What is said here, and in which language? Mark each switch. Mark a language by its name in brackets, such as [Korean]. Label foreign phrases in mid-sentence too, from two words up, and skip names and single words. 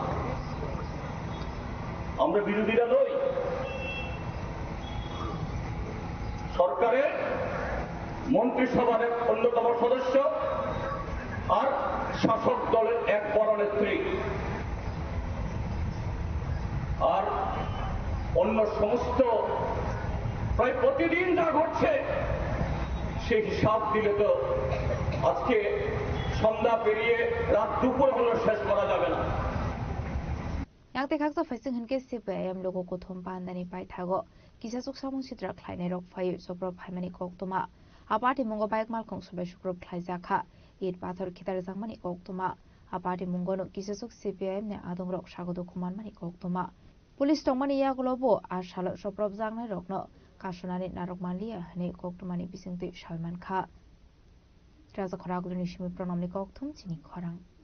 [Bangla] আমরা বিরোধীরা নই, সরকারের মন্ত্রিসভার এক অন্যতম সদস্য আর শাসক দলের এক বড় নেত্রী। আর অন্য সমস্ত প্রায় প্রতিদিন যা ঘটছে সেই হিসাব দিলে তো আজকে সন্ধ্যা পেরিয়ে রাত দুপুর হলো শেষ করা যাবে না। [Kok Borok] yakte khak so faising han ke CPIM logo ko thom pan dani pai thago kisa suk samung sitra khlaine rok phai sopro phaimani koktoma apati mungo baik mal khong sobai sukro khlai jakha it pathor khitar jangmani koktoma apati mungo no kisa suk CPIM ne adong rok sagodo kuman mani koktoma police tongmani yagulobo ashalo sopro jangnai rokno kasonani narok malia hani koktomani bisingti Salman Kha Raza khoraguloni shimi pranamni kokthum chini khorang